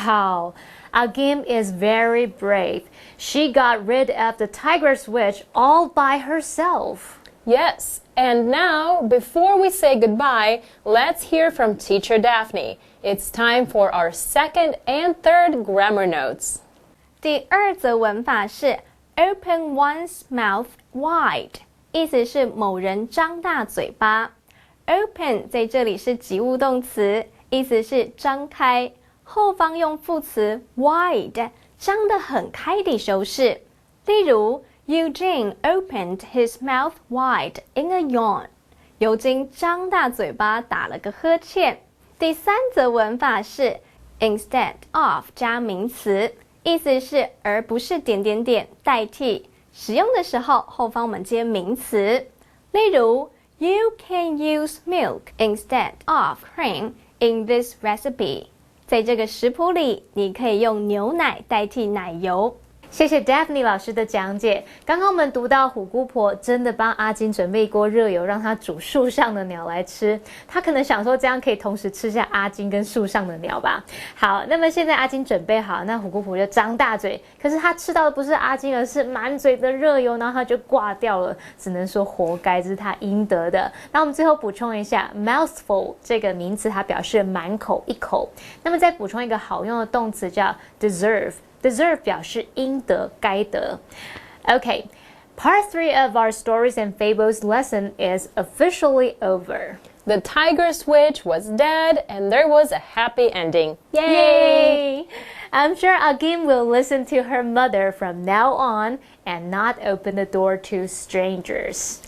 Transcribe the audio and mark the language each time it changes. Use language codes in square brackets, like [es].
[en] Wow. Agim is very brave. She got rid of the tiger's witch all by herself. Yes, and now, before we say goodbye, let's hear from Teacher Daphne. It's time for our second and third grammar notes. [zh] 第二则文法是 [en] open one's mouth wide， [zh] 意思是某人张大嘴巴。 open 在这里是及物动词，意思是张开，后方用副词 wide， 张得很开地修饰。例如 [en] Eugene opened his mouth wide in a yawn. [zh] 尤金张大嘴巴打了个呵欠。第三则文法是 instead of 加名词，意思是而不是点点点代替。使用的时候后方我们接名词。例如 [en] You can use milk instead of cream in this recipe. [zh] 在这个食谱里，你可以用牛奶代替奶油。谢谢 Daphne 老师的讲解。刚刚我们读到虎姑婆真的帮阿金准备一锅热油，让他煮树上的鸟来吃。他可能想说这样可以同时吃下阿金跟树上的鸟吧。好，那么现在阿金准备好，那虎姑婆就张大嘴，可是他吃到的不是阿金，而是满嘴的热油，然后他就挂掉了。只能说活该，这是他应得的。那我们最后补充一下 ，mouthful 这个名词它表示满口一口。那么再补充一个好用的动词叫 deserve。Deserve 表示应得、该得。 [en] Okay, part 3 of our stories and fables lesson is officially over. The tiger's witch was dead and there was a happy ending. Yay! I'm sure Agim will listen to her mother from now on and not open the door to strangers.